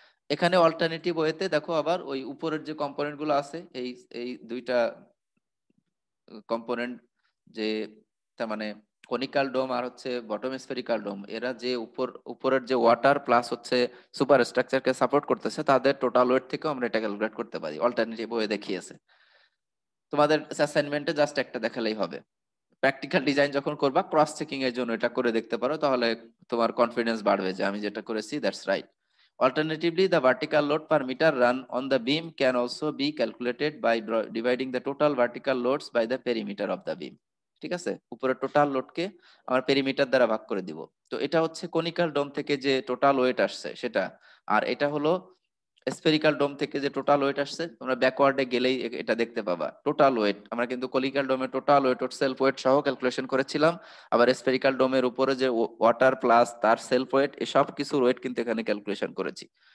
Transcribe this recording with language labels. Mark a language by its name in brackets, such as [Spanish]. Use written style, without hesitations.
[Bangla] এখানে অল্টারনেটিভ ওয়েতে দেখো, আবার ওই উপরের যে কম্পোনেন্ট গুলো আছে, এই এই দুইটা কম্পোনেন্ট, যে তার মানে কনিক্যাল ডোম আর হচ্ছে বটম স্ফেরিক্যাল ডোম, এরা যে উপরের যে ওয়াটার প্লাস হচ্ছে সুপার স্ট্রাকচারকে সাপোর্ট করতেছে, তাদের টোটাল ওয়েট থেকেও আমরা এটা ক্যালকুলেট করতে পারি। অল্টারনেটিভ ওয়ে দেখিয়েছে। তোমাদের অ্যাসাইনমেন্টে জাস্ট একটা দেখালেই হবে। প্র্যাকটিক্যাল ডিজাইন যখন করবা, ক্রস চেকিং এর জন্য এটা করে দেখতে পারো, তাহলে তোমার কনফিডেন্স বাড়বে যে আমি যেটা করেছি [English] That's right. Alternatively, the vertical load per meter run on the beam can also be calculated by dividing the total vertical loads by the perimeter of the beam. [Bangla] ঠিক আছে, উপরে টোটাল লোডকে আমরা পেরিমিটার দ্বারা ভাগ করে দিব। তো এটা হচ্ছে কনিক্যাল ডোম থেকে যে টোটাল ওয়েট আসছে সেটা, আর এটা হলো স্ফেরিক্যাল ডোম থেকে যে টোটাল ওয়েট আসছে। তোমরা ব্যাকওয়ার্ডে গেলেই এটা দেখতে পাবা টোটাল ওয়েট। আমরা কিন্তু কনিক্যাল ডোমের টোটাল ওয়েট ওর সেলফ ওয়েট সহ ক্যালকুলেশন করেছিলাম, আবার স্ফেরিক্যাল ডোমের উপরে যে ওয়াটার প্লাস তার সেলফ ওয়েট এসব কিছুর ওয়েট কিন্তু এখানে ক্যালকুলেশন করেছি।